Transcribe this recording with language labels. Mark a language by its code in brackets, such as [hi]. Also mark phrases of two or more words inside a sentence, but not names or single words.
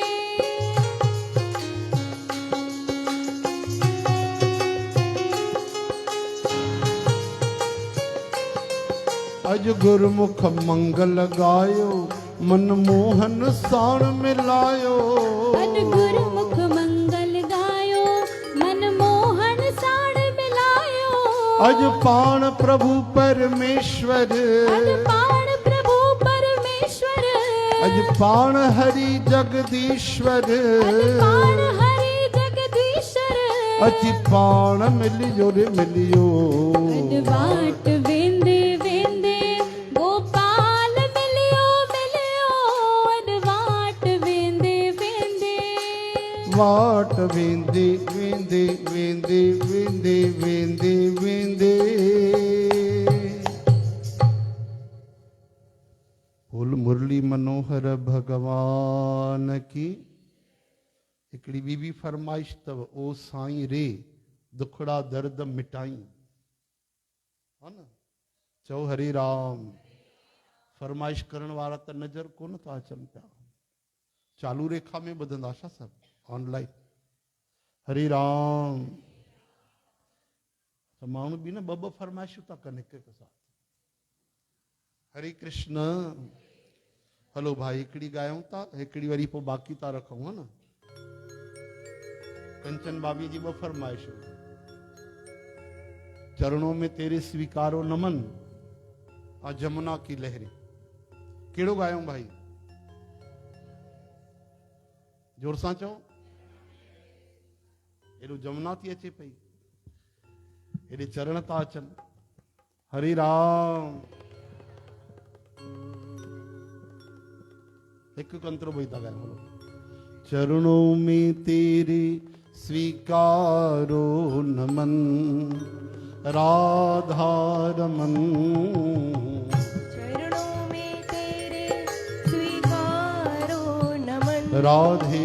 [sd] अज गुरमुख मंगल गायो मनमोहन साण मिलायो अज गुरमुख मंगल गायो मनमोहन साण मिलायो अज पाण प्रभु परमेश्वर अज पाण प्रभु परमेश्वर अज पाण हरि जगदीश्वर अज पाण हरि जगदीश्वर अच पाण मिलियो रे मिलियो अड वाट वेंदे वेंदे गोपाल मिलियो मिलियो अड वाट वेंदे वेंदे वाट वेंदे वेंदे वेंदे वेंदे वेंदे वेंदे बोल मुरली मनोहर भगवान की हिकिड़ी ॿी बि फरमाइश अथव ओ साईं रे दुखड़ा दर्द मिटाई हा न चओ हरे राम फरमाइश करण वारा त नज़र कोन था अचनि पिया चालू रेखा में ॿुधंदा छा सभु ऑनलाइन हरे राम त माण्हू बि न ॿ फरमाइशूं था कनि हिक हिक साथ हरे कृष्ण हलो भाई हिकिड़ी ॻायूं था हिकिड़ी वरी पोइ बाक़ी था रखूं हा न कंचन बाबी जी ॿ फरमाइशूं [hi] चरणों में तेरे स्वीकारो नमन और जमुना की लहरें [sd] कहिड़ो ॻायूं भाई जोर सां चओ एॾो जमुना थी अचे पई एॾे चरण था अचनि हरे राम हिकु कंतरो भई था ॻायूं हलो [hi] चरणों में तेरे स्वीकारो नमन राधा रमन चरणों में तेरे स्वीकारो नमन राधे